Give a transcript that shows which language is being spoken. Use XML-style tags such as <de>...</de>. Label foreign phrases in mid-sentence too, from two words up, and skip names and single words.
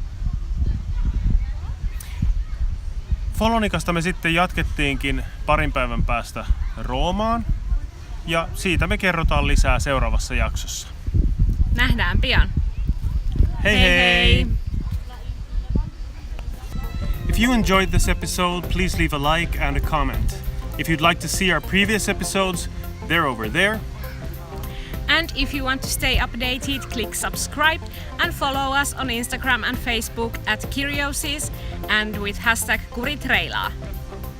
<fi>Follonicasta me sitten jatkettiinkin parin päivän päästä Roomaan ja siitä me kerrotaan lisää seuraavassa jaksossa. Nähdään pian. Hei hei!</fi> <en>If you enjoyed this episode, please leave a like and a comment. If you'd like to see our previous episodes, they're over there. And if you want to stay updated, click subscribe and follow us on Instagram and Facebook at Curiosies and with hashtag Kuritreilaa.</en>